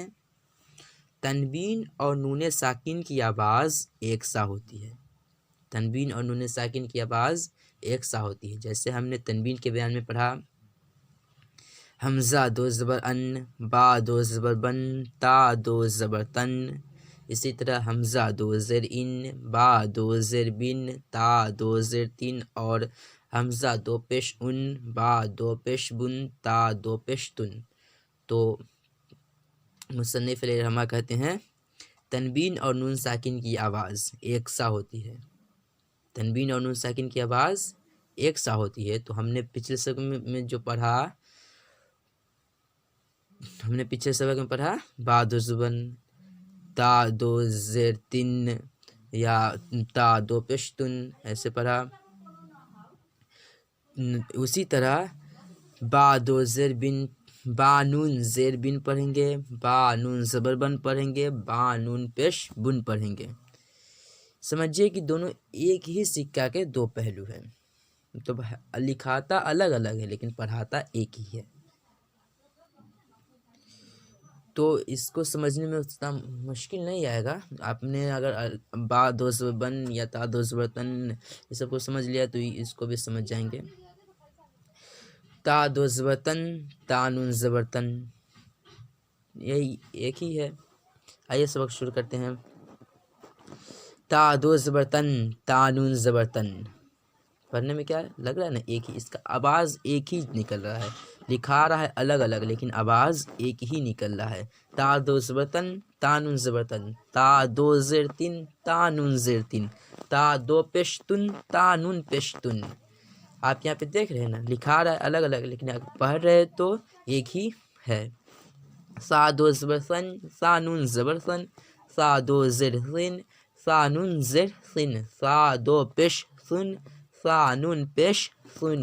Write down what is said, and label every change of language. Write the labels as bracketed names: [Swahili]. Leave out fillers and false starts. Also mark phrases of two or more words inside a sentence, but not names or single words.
[Urdu] تنوین اور نون ساکن کی آواز ایک سا ہوتی ہے، تنوین اور نون ساکن کی آواز ایک سا ہوتی ہے۔ جیسے ہم نے تنوین کے بیان میں پڑھا، حمزہ دو زبر ان، با دو زبر بن، تا دو زبر تن۔ اسی طرح حمزہ دو زیر ان، با دو زیر بن، تا دو زیر تن، اور حمزہ دو پیش ان، با دو پیش بن، تا دو پیش تن۔ تو مصنف علیہ رحمہ کہتے ہیں تنوین اور نون ساکن کی آواز ایک سا ہوتی ہے، تنوین اور نون ساکن کی آواز ایک سا ہوتی ہے۔ تو ہم نے پچھلے سبق میں جو پڑھا، با دو زبن، تا دو زیر تن یا تا دو پشتن، ایسے پڑھا۔ اسی طرح با دو زیر بن، با نون زیر بن پڑھیں گے، با نون زبر بن پڑھیں گے، با نون پیش بن پڑھیں گے۔ سمجھیے کہ دونوں ایک ہی سکہ کے دو پہلو ہیں، تو لکھاتا الگ الگ ہے لیکن پڑھاتا ایک ہی ہے۔ تو اس کو سمجھنے میں اتنا مشکل نہیں آئے گا۔ آپ نے اگر با دو زبر بن یا تا دو زبر تن یہ سب کو سمجھ لیا تو اس کو بھی سمجھ جائیں گے۔ تا دو زبر تن، تا نون زبر تن، یہی ایک ہی ہے۔ آئیے سبق شروع کرتے ہیں۔ تا دو زبر تن، تا نون زبر تن، پڑھنے میں کیا لگ رہا ہے نا، ایک ہی، اس کا آواز ایک ہی نکل رہا ہے، لکھا رہا ہے الگ الگ لیکن آواز ایک ہی نکل رہا ہے۔ تا دو زبر تن، تا نون زبر تن، تا دو زیر تن، تا نون زیر تن، تا دو پیش تن، تا نون پیش تن۔ آپ یہاں پہ دیکھ رہے ہیں نا، لکھا رہا ہے الگ الگ لیکن پڑھ رہے تو ایک ہی ہے۔ سا دو زبر سن، سا نون زبر سن، سا دو زیر سن، سا نون زیر سن، سا دو پیش سن، سا نون پیش سن۔